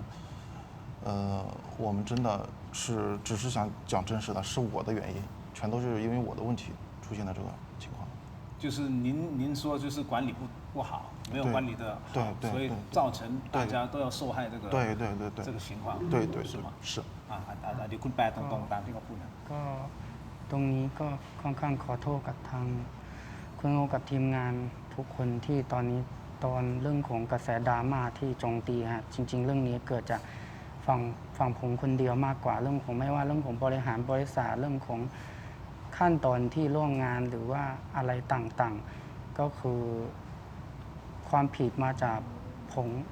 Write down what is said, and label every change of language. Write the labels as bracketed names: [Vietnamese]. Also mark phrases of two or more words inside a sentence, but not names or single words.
[Chinese] 我们真的是只是想讲真实的，是我的原因，全都是因为我的问题出现的这个情况。就是您说就是管理不好，没有对管理的好，对对所以对造成大家都要受害这个对这个情况，对对是吗？是。 [Thai] เดี๋ยวคุณแปลตรงๆตามที่เขาพูดนะ ก็ตรงนี้ก็ค่อนข้างขอโทษกับทางคุณโอกับทีมงานทุกคนที่ตอนนี้ตอนเรื่องของกระแสดราม่าที่โจมตีฮะจริง ๆ เรื่องนี้เกิดจากฝั่งผมคนเดียวมากกว่าเรื่องของไม่ว่าเรื่องของบริหารบริษัทเรื่องของขั้นตอนที่ร่วมงานหรือว่าอะไรต่างๆ ก็คือความผิดมาจากผม